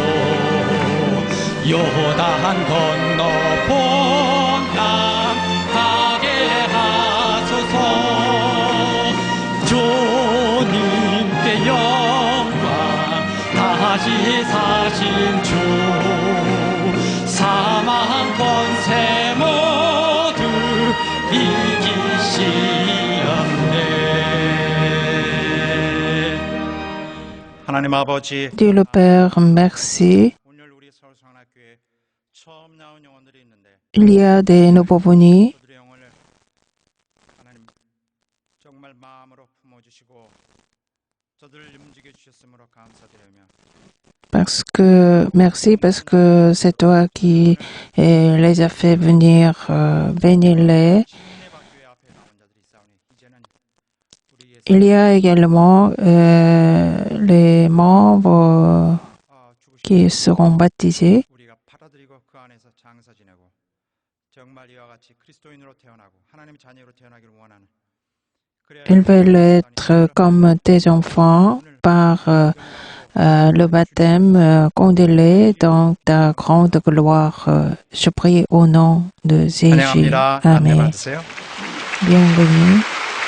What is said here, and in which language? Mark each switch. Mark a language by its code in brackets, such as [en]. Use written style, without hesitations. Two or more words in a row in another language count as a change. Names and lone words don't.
[ko] 요단 건너 본당 가게 하소서 주님께 영광 다시 사신 주 사망 권세 모두 이기시었네 하나님 아버지, [fr] Dieu le Père, merci. [ko] 오늘 우리 서울성한학교에 처음 나온 영혼들이 있는데 [fr] Il y a des nouveaux venus [ko] 그들의 영혼을 하나님 정말 마음으로 품어주시고 저들을 움직여 주셨으므로 감사드리며 [fr] merci parce que c'est toi qui les as fait venir, bénis-les. [ko] 신인의 박교회 앞에 나온 자들이 있사오니 이제는 우리 예수 [fr] Il y a également les membres [ko] 죽으신 [fr] qui seront baptisés. [ko] 우리가 받아들이고 그 안에서 장사 지내고 정말 이와 같이 그리스도인으로 태어나고 하나님 자녀로 태어나기를 원하는 그래야 [fr] Ils veulent être comme tes enfants par le baptême condamné dans ta grande gloire. Je prie au nom de Jésus. [ko] 환영합니다. 안내 [fr] Amen. [ko] 받으세요. [fr] Bienvenue.